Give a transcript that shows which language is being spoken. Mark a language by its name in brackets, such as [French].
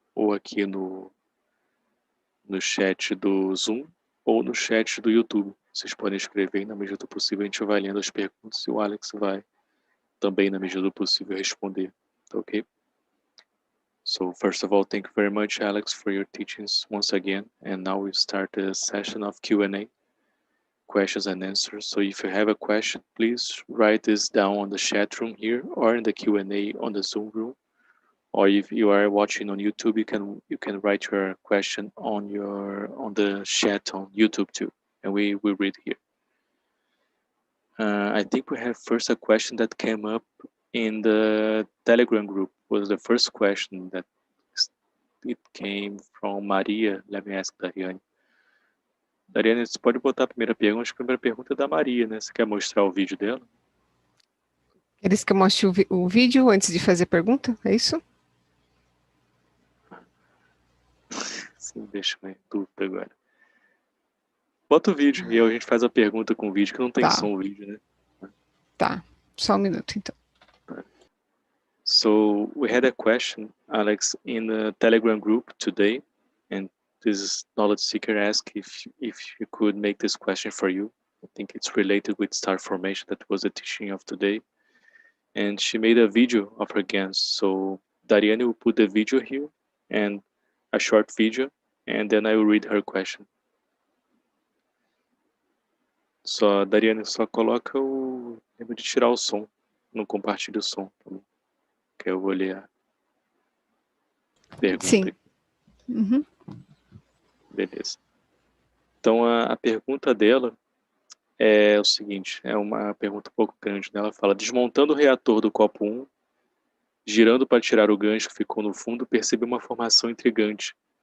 [Portuguese] Ou aqui no chat do Zoom, ou no chat do YouTube. Vocês podem escrever e, na medida do possível, a gente vai lendo as perguntas e o Alex vai também, na medida do possível, responder. Tá ok? [English] So, first of all, thank you very much, Alex, for your teachings once again. And now we start a session of Q&A, questions and answers. So if you have a question, please write this down on the chat room here or in the Q&A on the Zoom room. Or if you are watching on YouTube, you can write your question on the chat on YouTube too, and we will read here. I think we have first a question that came up in the Telegram group. Was the first question that it came from Maria. Let me ask Dariane. [Portuguese] Dariane, você pode botar a primeira pergunta? Acho que a primeira pergunta é da Maria, né? Você quer mostrar o vídeo dela? Eles que eu mostre o vídeo antes de fazer pergunta, é isso? Sim, deixa eu dúvida agora. Bota o vídeo e aí a gente faz a pergunta com o vídeo, que não tem som o vídeo, né? Tá, só um minuto então. [English] So we had a question, Alex, in the Telegram group today, and this knowledge seeker asked if you could make this question for you. I think it's related with star formation. That was the teaching of today, and she made a video of her GANs. So Dariane will put the video here and a short video, and then I will read her question. [Portuguese] Só, Dariane, só coloca lembra de tirar o som, não compartilha o som também. Que eu vou ler a pergunta. Sim. Uhum. Beleza. Então, a pergunta dela é o seguinte, é uma pergunta um pouco grande, né? Ela fala, desmontando o reator do copo 1, girando para tirar o gancho que ficou no fundo, percebi uma formação intrigante.